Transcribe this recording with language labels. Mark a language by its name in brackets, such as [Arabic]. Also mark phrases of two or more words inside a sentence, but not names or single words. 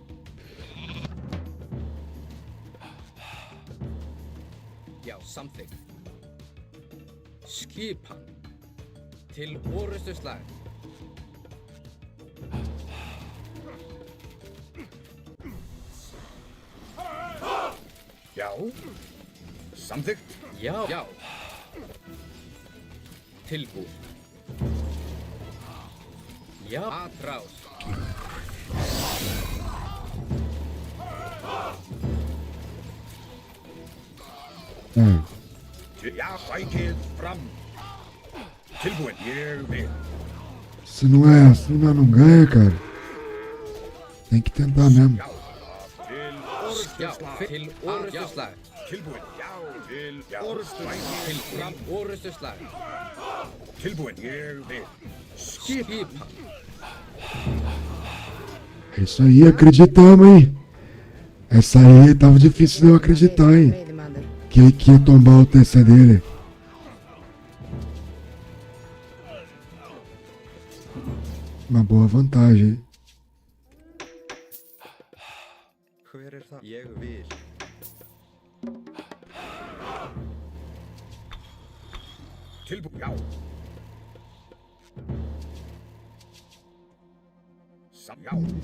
[Icelandic] Já, samþykkt. Skipan. Til orustu slag. Já. Samþykkt. Já. Já. Tilbúin. Já. Atrás. Já, rækið fram. Tilbúin. Ég vil. [Portuguese] Se não é assim, nós não ganha, cara. Tem que tentar mesmo. [Icelandic] Já, til orustu slag. Tilbúin. Já, til orustu Til orustu slag. Tilbúin. Ég vil. Skipan. [Portuguese] É isso aí, acreditamos, hein? Essa aí tava difícil de eu acreditar, hein? [Icelandic] Veiðimaður. [Portuguese] Que ia tombar o TC dele. Uma boa vantagem, hein? [Icelandic] Hver er það? Ég vil. Tilbúin. Já. Já.